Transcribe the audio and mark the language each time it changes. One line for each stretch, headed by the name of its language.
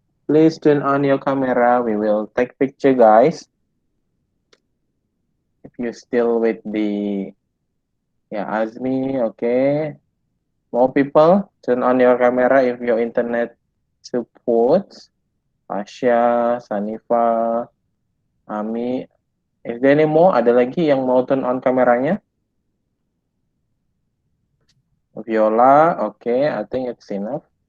English: Please turn on your camera. We will take picture, guys. If you're still with the Azmi, okay. More people, turn on your camera if your internet supports. Asya, Sanifa, Ami. Is there any more?
Indonesian: Ada lagi yang mau
English: turn on
Indonesian: kameranya?
English: Viola, okay, I think it's enough.